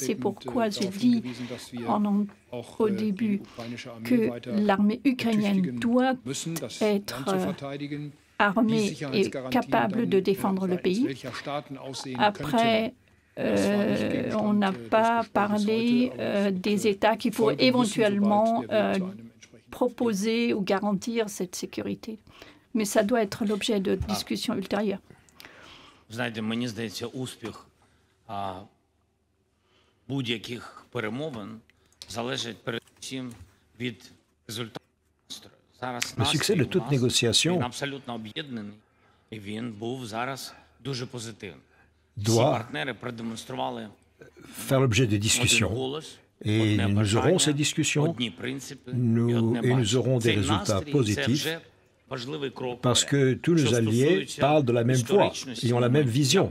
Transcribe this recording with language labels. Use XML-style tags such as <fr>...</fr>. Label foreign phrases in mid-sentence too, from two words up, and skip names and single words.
<fr>C'est pourquoi j'ai dit au début que l'armée ukrainienne doit être armée et capable de défendre le pays. Après, on n'a pas parlé des États qui pourraient éventuellement proposer ou garantir cette sécurité. Mais ça doit être l'objet de discussions ultérieures.</fr> <uk>Знаєте, мені здається, успіх будь-яких перемовин залежить передусім від результату.</uk> <fr>Le succès de toute négociation doit faire l'objet de discussions. Et nous aurons ces discussions et nous aurons des résultats positifs parce que tous nos alliés parlent de la même voix et ont la même vision.</fr>